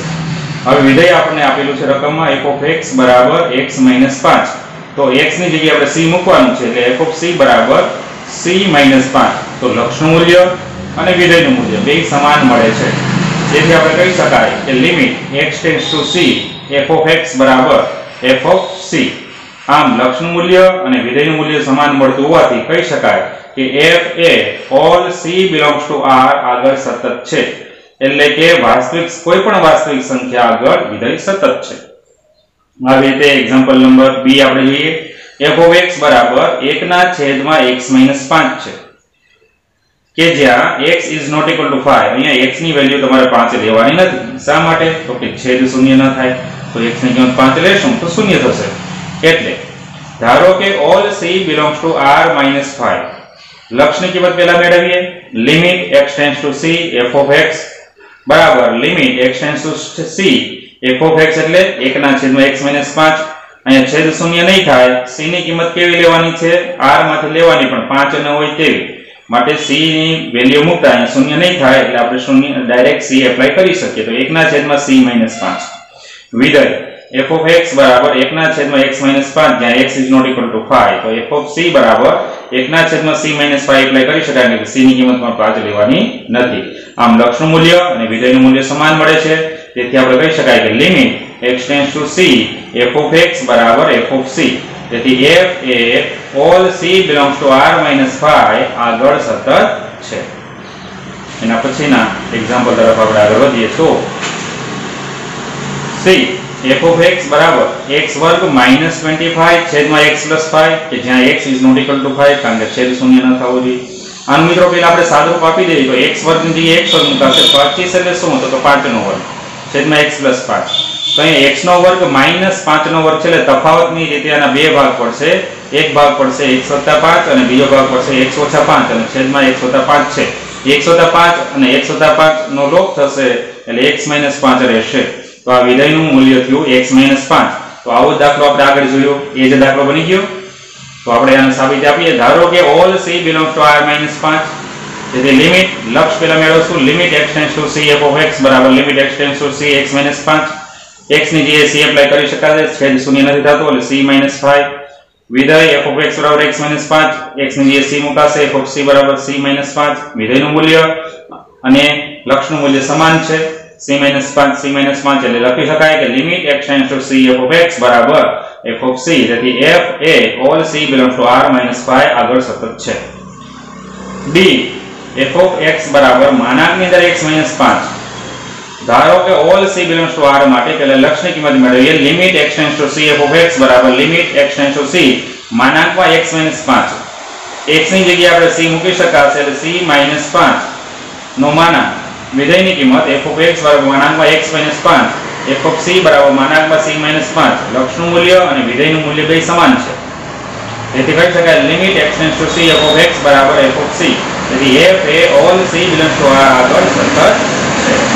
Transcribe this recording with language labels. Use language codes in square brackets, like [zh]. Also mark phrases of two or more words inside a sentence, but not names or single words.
[gu] હવે વિધેય આપણને આપેલું છે રકમમાં f(x) બરાબર x - 5, તો x ની જગ્યાએ આપણે c મૂકવાનું છે, એટલે f(c) બરાબર c - 5, તો લક્ષનું મૂલ્ય અને વિધેયનું મૂલ્ય બે સમાન મળે છે, જેથી આપણે કહી શકાય કે [en] limit x tends to c [gu] f(x) બરાબર f(c). આમ લક્ષનું મૂલ્ય અને વિધેયનું મૂલ્ય સમાન મળતું હોવાથી કહી શકાય કે f એ [en] all c belongs to R [gu] આગળ સતત છે, એટલે કે કોઈ પણ વાસ્તવિક સંખ્યા આગળ વિધેય સતત છે। આવી રીતે [en] example number b [gu] આપણે જોઈએ, f(x) બરાબર 1/x - 5 છે, કે જ્યાં [en] x is not equal to 5। [gu] અહીંયા x ની વેલ્યુ તમારે 5 લેવાની નથી। શા માટે? તો કે છેદ શૂન્ય ન થાય, તો x ની કિંમત 5 લેશું તો શૂન્ય થશે। એટલે ધારો કે [en] all c belongs to R [gu] - 5, લક્ષની કિંમત પહેલા મેળવીએ, [en] limit x tends to c [gu] f(x) બરાબર [en] limit x tends to c [gu] f(x) એટલે 1/x - 5। અહીંયા છેદ શૂન્ય નહીં થાય, c ની કિંમત કેવી લેવાની છે? R માંથી લેવાની, પણ 5 ન હોય તેવી, માટે c ની વેલ્યુ મૂકતા અહીંયા શૂન્ય નહીં થાય, એટલે આપણે શૂન્ય [en] direct c apply [gu] કરી શકીએ, તો 1/c - 5 વિધેય f(x) બરાબર 1/x - 5, જ્યાં [en] x is not equal to 5, [gu] તો f(c) બરાબર 1/c - 5 એપ્લાય કરી શકાય, કે c ની કિંમત પણ 5 લેવાની નથી। આમ લક્ષનું મૂલ્ય અને વિધેયનું મૂલ્ય સમાન મળે છે, તેથી આપણે કહી શકાય કે [en] limit x tends to c [gu] f(x) બરાબર f(c), તેથી f એ [en] all c belongs to R [gu] - 5 આગળ સતત છે। એના પછીના એક્ઝામ્પલ તરફ આપણે આગળ વધીએ તો c f(x) બરાબર x વર્ગ - 25 છેદમાં x + 5, કે જ્યાં [en] x is not equal to 5, [gu] કારણ કે છેદ શૂન્ય ન થવો જોઈએ। આનું મિત્રો પહેલા આપણે સાદુરૂપ આપી દઈએ તો x વર્ગ ની જગ્યાએ x વર્ગ મૂકાશે, 25 એટલે શું? તો 5 નો વર્ગ છેદમાં x + 5, તો અહીંયા x નો વર્ગ - 5 નો વર્ગ છે, એટલે તફાવતની રીતે આના બે ભાગ પડશે, એક ભાગ પડશે x + 5 અને બીજો ભાગ પડશે x - 5, અને છેદમાં x + 5 છે, x + 5 અને x + 5 નો લોપ થશે, એટલે x - 5 રહેશે। તો આ વિધેયનું મૂલ્ય થયું x - 5। તો આવો દાખલો આપણે આગળ જોયો, એ જ દાખલો બની ગયો। તો આપણે આને સાબિત આપીએ, ધારો કે [en] all c belongs to R [gu] - 5, તેથી લિમિટ લક્ષ પહેલા મેળવશું, [en] limit x tends to c [gu] f(x) બરાબર [en] limit x tends to c [gu] x - 5, x ની જગ્યાએ c એપ્લાય કરી શકાય, છેદ શૂન્ય નથી થતો, એટલે c - 5 વિધેય f(x) બરાબર x - 5, x ની જગ્યાએ c મુકાશે, f(c) બરાબર c - 5, વિધેયનું મૂલ્ય અને લક્ષનું મૂલ્ય સમાન છે, c - 5 એટલે લખી શકાય કે [en] limit x tends to c [gu] f(x) બરાબર f(c), તેથી f એ [en] all c belongs to R [gu] - 5 આગળ સતત છે। d f(x) બરાબર માનાંકની અંદર x - 5, ધારો કે [en] all c belongs to R [gu] માટે પહેલા લક્ષની કિંમત મેળવીએ, [en] limit x tends [gu] ટુ c f(x) બરાબર [en] limit x tends to c [gu] માનાંકમાં x - 5, x ની જગ્યાએ આપણે c મૂકી શકાશે, એટલે c - 5 નો માનાંક, વિધેયની કિંમત f(x) બરાબર માનાંકમાં x - 5, f(c) બરાબર માનાંકમાં c - 5, લક્ષનું મૂલ્ય અને વિધેયનું મૂલ્ય બે સમાન છે, તેથી કહી શકાય [en] limit x tends to c [gu] f(x) બરાબર f(c), તેથી f એ [en] all c belongs to r [gu] આગળ સતત છે.